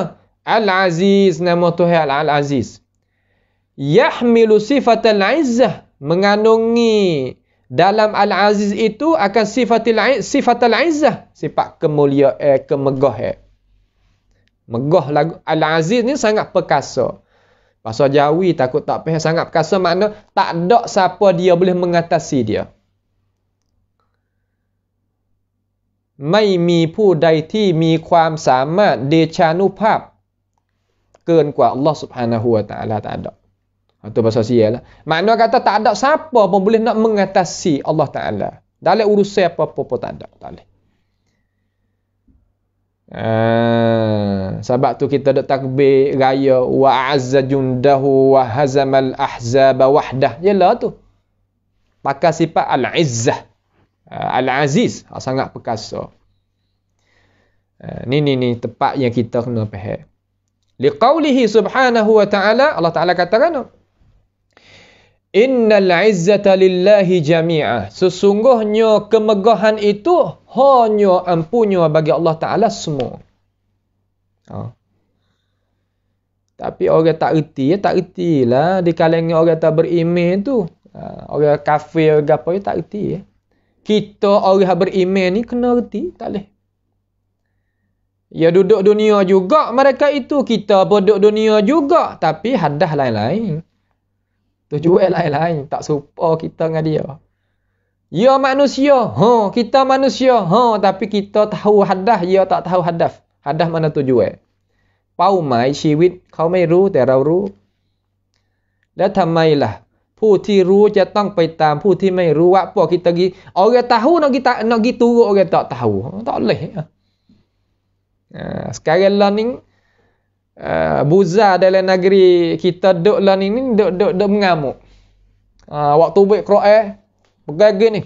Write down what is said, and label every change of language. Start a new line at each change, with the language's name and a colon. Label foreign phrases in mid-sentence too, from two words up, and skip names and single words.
Malay: Al-Aziz, nama Tuhan Al-Aziz.
Arabic: يحمل صفة العزة,
Malay: mengandungi dalam Al-Aziz itu akan
Arabic: صفة العزة,
Malay: sifat kemuliaan, kemegahan. Megah lagu Al-Aziz ni sangat perkasa. Bahasa Jawi takut tak faham, sangat perkasa makna tak ada siapa dia boleh mengatasi dia.
Thai: ไม่มี ผู้ใดที่มีความสามารถเดชานุภาพเกินกว่า
Arabic: الله سبحانه وتعالى
Malay: tak ada. Itu bahasa sial lah. Makna kata tak ada siapa pun boleh nak mengatasi Allah Ta'ala. Dalam urusan apa-apa pun tak ada. Tak boleh. Sebab tu kita ada takbir raya
Arabic: وأعز جنده وهزم الأحزاب وحده.
Malay: Yalah tu. Pakai sifat al-izzah. Al-aziz. Sangat perkasa. Ni tempat yang kita kena faham.
Arabic: لقوله سبحانه وتعالى,
Malay: Allah Ta'ala katakan,
Arabic: إن العزة لله جميعا.
Malay: Sesungguhnya kemegahan itu hanya ampunya bagi Allah Ta'ala semua. Tapi orang tak reti lah di kalangan orang tak beriman tu. Orang kafir ke apa tak reti. Kita orang beriman ni kena reti, tak boleh. Ya duduk dunia juga mereka itu, kita pun duduk dunia juga, tapi hadah lain-lain. Tujuan lain-lain, tak serupa kita dengan dia. Ya manusia, kita manusia, tapi kita tahu hadah, dia tak tahu hadah. Hadah mana tujuan?
Thai: เป้าหมายชีวิตเขาไม่รู้แต่เรารู้แล้วทำไมล่ะผู้ที่รู้จะต้องไปตามผู้ที่ไม่รู้ว่า
Malay: apa kita pergi orang tahu nak pergi turut orang tak tahu tak boleh. Sekarang lah ni buza dalam negeri kita duduk lah ni duduk mengamuk. Waktu baik Quran pegang ni.